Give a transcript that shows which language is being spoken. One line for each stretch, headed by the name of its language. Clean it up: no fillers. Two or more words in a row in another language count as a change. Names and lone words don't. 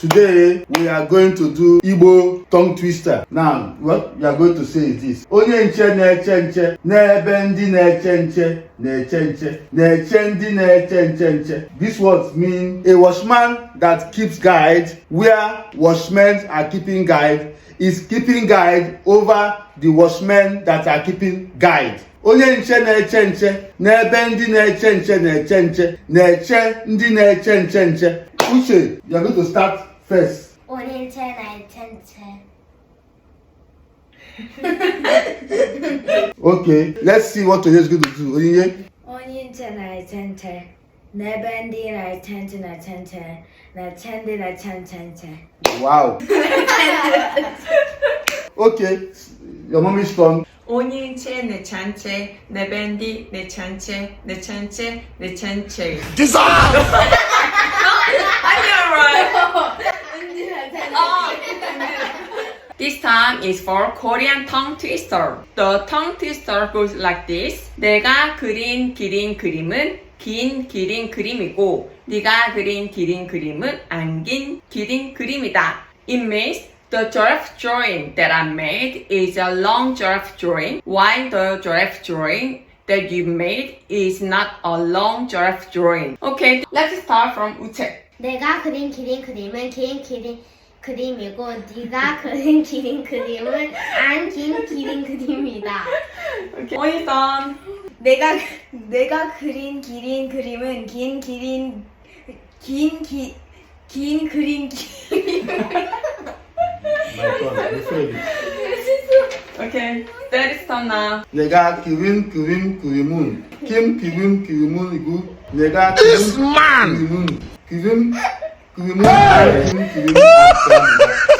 English: Today we are going to do Igbo tongue twister. Now, what we are going to say is this.
Igbo: Onye nche na-eche nche, n'ebe ndị na-eche nche, na-eche nche, na-eche ndị na-eche nche nche.
English: These words mean a watchman that keeps guide where watchmen are keeping guide is keeping guide over the watchmen that are keeping guide.
Igbo: Onye nche na-eche nche, n'ebe ndị na-eche nche na-eche nche, na-eche ndị na-eche nche nche.
English: Uche, you are going to start first.
Igbo: Onye nche na-eche nche.
English: Okay, let's see what Onye is going to do.
Igbo: Onye nche na-eche nche, n'ebe ndị na-eche nche na-eche nche, na-eche ndị na-eche nche nche.
English: Wow. Okay, your mom is from.
Igbo: Onye nche na-eche nche, n'ebe ndị na-eche nche, na-eche nche, na-eche nche.
English: This time is for Korean tongue twister. The tongue twister goes like this.
Korean: 내가 그린 기린 그림은 긴 기린 그림이고 네가 그린 기린 그림은 안 긴 기린 그림이다.
English: It means the giraffe drawing that I made is a long giraffe drawing, while the giraffe drawing that you made is not a long giraffe drawing. Okay, let's start from 우체.
Korean: 내가 그린 기린 그림은 긴 기린 그림이고 네가 그린 기린 그림은 안 긴 기린 그림이다.
English: Okay. 오이선.
Korean: 내가 그린 기린 그림은 긴 그린
English: Okay, that is done now.
Korean: 내가 그린 그림은 김 그림이고 내가 그린 그림은 안 긴 그림이다.